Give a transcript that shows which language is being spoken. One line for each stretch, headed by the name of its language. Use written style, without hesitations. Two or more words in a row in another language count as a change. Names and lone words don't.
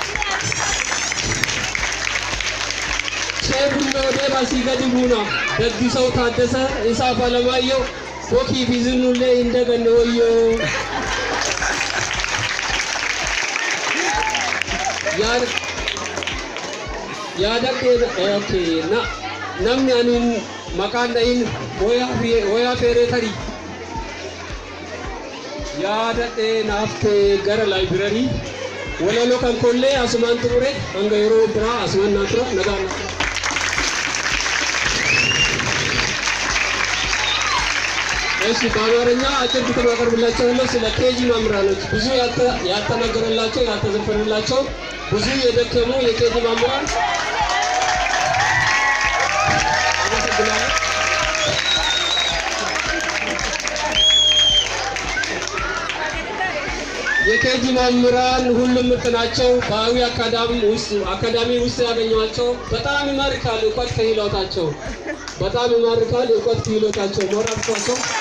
Oromo: Shemno deebasii gadi buuna Daddisaw Taaddasa isaaf Alamaayyoo Bokii fi Zinnullee hin daganne wayyoo namni anin maqaan dhahin hoyaa feeree tarii yaadadhee naaftee gara laayibirarii walaloo kan kollee asumaan xumure hanga yeroo biraa asumaan naa tura nagaan
Amharic: እሺ በአማርኛ አጭር ግጥም አቀርብላችኋለሁ ስለ ኬጂ መምህራኖች ብዙ ያልተነገረላቸው ያልተዘፈነላቸው ብዙ የደከሙ የኬጂ መምህራን አመሰግናለሁ የኬጂ መምህራን ሁሉም ምርጥ ናቸው በአዊ አካዳሚ ውስጥ ያገኘዋቸው በጣም ይማርካል እውቀት ክህሎታቸው በጣም ይማርካል እውቀት ክህሎታቸው ሞራልቷቸው